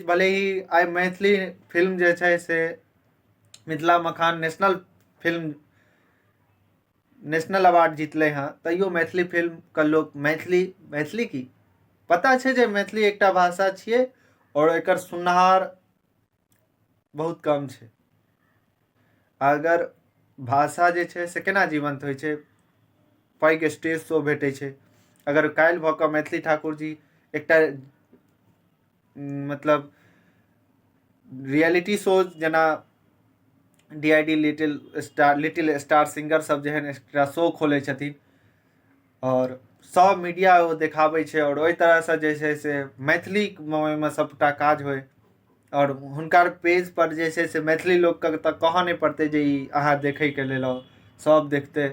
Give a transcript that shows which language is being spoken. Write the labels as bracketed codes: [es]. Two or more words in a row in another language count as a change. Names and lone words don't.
[mai] भले ही आइ मैथिली फिल्म जे छै से मिथिला मखान [en] national award [mai] जीतलै हँ, तैयो मैथिली फिल्मके लोक मैथिली की पता छै जे मैथिली एकटा भाषा छियै और एकर सुननिहार बहुत कम छै। अगर भाषा जे छै से केना जीवंत होइ छै, पैघ [en] stage show [mai] भेटै छै। अगर काल्हि भऽ कऽ मैथिली ठाकुर जी एकटा मतलब [en] reality show [mai] जेना DID लिटिल स्टार सिंगर सब जेहन एकटा शो खोलै छथिन और सब मीडिया ओ देखाबै छै, और ओहि तरहसँ जे छै से मैथिलीमे सबटा काज होय। और हुनकर पेज पर जे छै से मैथिली लोकके तऽ कहऽ नहीं पड़तै जे ई अहाँ देखैके लेल आउ, सब देखतै।